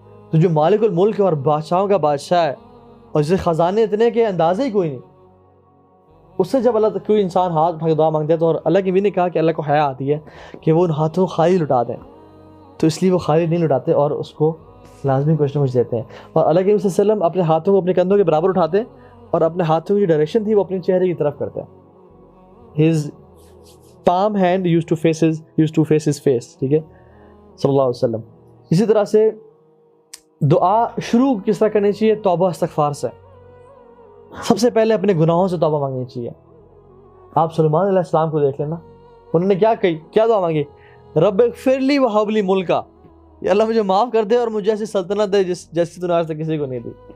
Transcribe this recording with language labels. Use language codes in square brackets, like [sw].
[ur] تو جو مالک الملک ہے اور بادشاہوں کا بادشاہ ہے اور جسے خزانے اتنے کہ اندازے ہی کوئی نہیں، اس سے جب اللہ کوئی انسان ہاتھ اٹھا کے دعا مانگتا ہے تو اللہ کی بھی نے کہا کہ اللہ کو حیا آتی ہے کہ وہ ان ہاتھوں کو خالی لٹا دیں. تو اس لیے وہ خالی نہیں لٹاتے اور اس کو لازمی کچھ نہ کچھ دیتے ہیں. اور اللہ کے صلی اللہ علیہ وسلم اپنے ہاتھوں کو اپنے کندھوں کے برابر اٹھاتے ہیں اور اپنے ہاتھوں کی جو ڈائریکشن تھی وہ اپنے چہرے کی طرف کرتے ہیں. [en] His palm hand used to face his face. [ur] ٹھیک ہے صلی اللہ علیہ وسلم. اسی طرح سے دعا شروع کس طرح کرنی چاہیے؟ توبہ استغفار سے. سب سے پہلے اپنے گناہوں سے توبہ مانگنی چاہیے. آپ سلیمان علیہ السلام کو دیکھ لینا، انہوں نے کیا دعا مانگی؟ [ar] رب اغفر لی وہب لی ملکا، [ur] یا اللہ مجھے معاف کر دے اور مجھے ایسی سلطنت دے جیسی تو نے آج تک کسی کو نہیں دی.